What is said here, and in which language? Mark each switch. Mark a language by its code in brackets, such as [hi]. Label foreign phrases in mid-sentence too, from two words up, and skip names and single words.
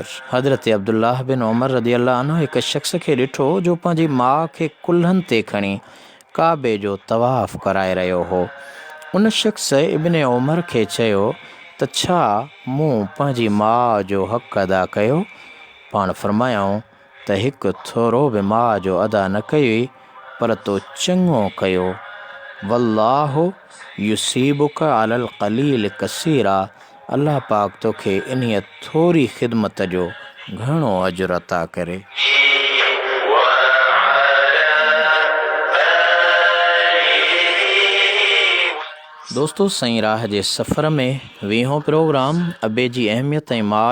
[sd] हज़रत अब्दुल्लाह बिन उमर [ar] رضي الله عنه [sd] हिकु शख़्स खे ॾिठो जो पंहिंजी माउ खे कुल्हनि ते खणी काबे जो तवाफ़ कराए रहियो हो। उन शख़्स इब्न उमर खे चयो त छा मूं पंहिंजी माउ जो हक़ अदा कयो? पाण फ़रमायाऊं त हिकु थोरो बि माउ जो अदा न कई, पर तो चङो कयो। [ar] والله يصيبك على القليل كثيرا, [sd] अल्लाह पाक तोखे इन्हीअ थोरी ख़िदमत जो घणो अजुर अता करे। दोस्तो, सही राह जे सफ़र में 20हों प्रोग्राम अबे जी अहमियत ऐं माउ